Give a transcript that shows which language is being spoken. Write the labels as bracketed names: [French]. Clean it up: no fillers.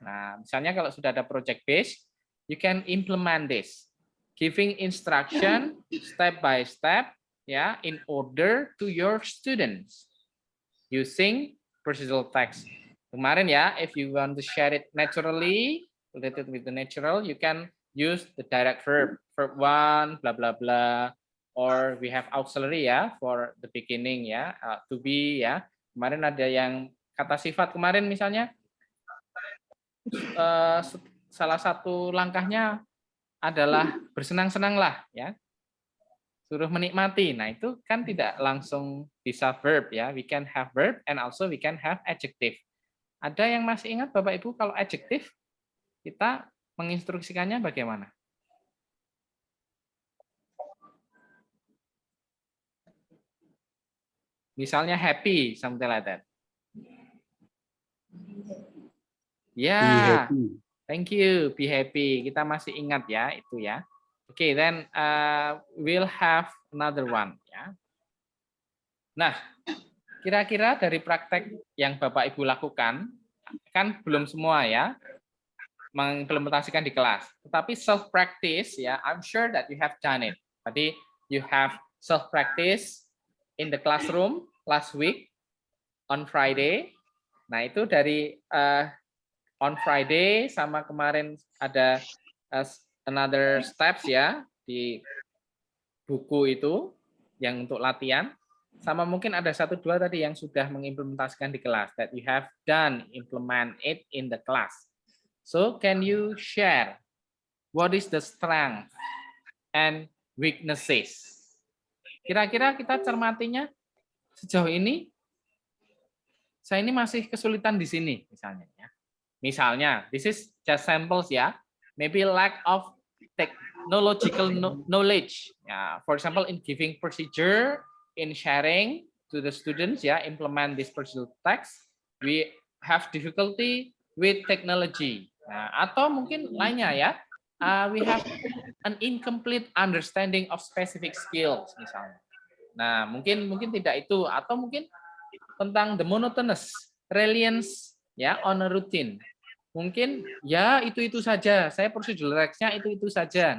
[Indonesian] Nah, misalnya kalau sudah ada [English] project based, you can implement this, giving instruction step by step ya, in order to your students using procedural text. [Indonesian] Kemarin ya, [English] if you want to share it naturally, related with the natural, you can use the direct verb, verb one, blah blah blah, or we have auxiliary ya for the beginning ya, to be ya. [Indonesian] Kemarin ada yang kata sifat kemarin misalnya, salah satu langkahnya adalah bersenang-senanglah ya, suruh menikmati. Nah itu kan tidak langsung bisa verb ya, [English] we can have verb and also we can have adjective. [Indonesian] Ada yang masih ingat Bapak Ibu kalau adjective kita menginstruksikannya bagaimana? [English] Misalnya happy, something like that. Ya, thank you, be happy. [Indonesian] Kita masih ingat ya itu ya. [English] Oke, then we'll have another one ya. [Indonesian] Nah, kira-kira dari praktek yang Bapak Ibu lakukan, kan belum semua ya, mengimplementasikan di kelas. [English] Tetapi self practice ya, I'm sure that you have done it. Tadi you have self practice in the classroom last week on Friday. [Indonesian] Nah, itu dari on Friday sama kemarin ada another steps ya di buku itu yang untuk latihan. Sama mungkin ada 1-2 tadi yang sudah mengimplementasikan di kelas, [English] that you have done implement it in the class. So can you share what is the strength and weaknesses? [Indonesian] Kira-kira kita cermatinya sejauh ini, saya ini masih kesulitan di sini misalnya ya. [English] Misalnya, this is just samples ya. Maybe lack of technological knowledge. Ya, for example, in giving procedure, in sharing to the students ya, implement this procedural text, we have difficulty with technology. [Indonesian] Nah, atau mungkin lainnya ya, [English] we have an incomplete understanding of specific skills [Indonesian] misalnya. Nah, mungkin tidak itu, atau mungkin [English] tentang the monotonous reliance ya on a routine. [Indonesian] Mungkin ya itu saja, saya procedural text-nya itu saja.